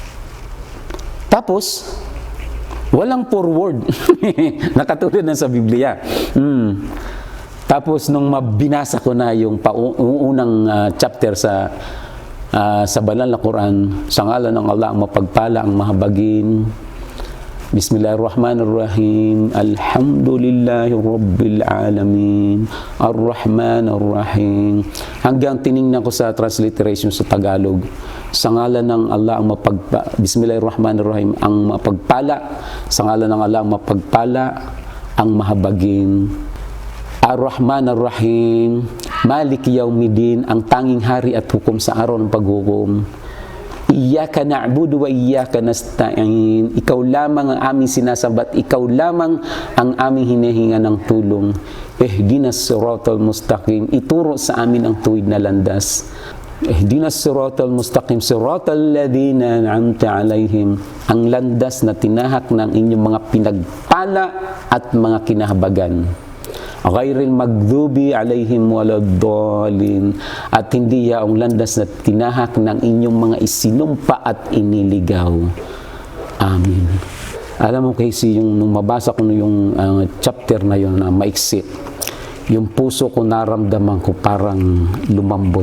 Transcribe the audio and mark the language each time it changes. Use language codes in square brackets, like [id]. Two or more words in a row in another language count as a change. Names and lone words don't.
[tl] Tapos, walang forward. Nakatulad na sa Biblia. Tapos, nung mabinasa ko na yung unang chapter sa banal na Quran, sa ngalan ng Allah ang mapagpala ang mahabagin. [ar] بسم الله الرحمن الرحيم الحمد لله رب العالمين. الرحمن الرحيم. [tl] Hanggang tiningnan ko sa transliteration sa Tagalog. Sa ngalan ng Allah ang Bismillahirrahmanirrahim, ang mapagpala. Sa ngalan ng Allah ang mapagpala, ang mahabagin. [ar] الرحمن الرحيم. مالك يوم الدين, [tl] ang tanging hari at hukom sa araw ng paghukom. [ar] إياك نعبد وإياك نستعين. [tl] Ikaw lamang ang aming sinasambat, ikaw lamang ang aming hinihinga ng tulong. [ar] اهدنا الصراط المستقيم. [tl] Ituro sa amin ang tuwid na landas. [ar] اهدنا الصراط المستقيم صراط الذين أنعمت عليهم. [tl] Ang landas na tinahak ng inyong mga pinagpala at mga kinahabagan. [ar] غير المغضوب عليهم ولا الضالين, [tl] at hindi yaong landas na tinahak ng inyong mga isinumpa at iniligaw. Amin. Alam mo kasi nung mabasa ko yung chapter na yun na maiksi, yung puso ko naramdaman ko parang lumambot.